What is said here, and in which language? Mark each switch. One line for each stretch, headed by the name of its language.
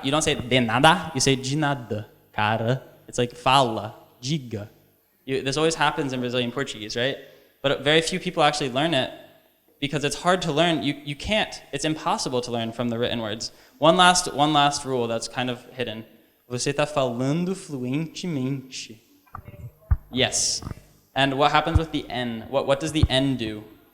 English: You don't say
Portuguese: de nada,
English: you say
Portuguese: de nada, cara.
English: It's like
Portuguese: fala, diga.
English: This always happens in Brazilian Portuguese, right? But very few people actually learn it because it's hard to learn. You can't. It's impossible to learn from the written words. One last rule that's kind of hidden.
Portuguese: Você está falando fluentemente.
English: Yes. And what happens with the N? What does the N do?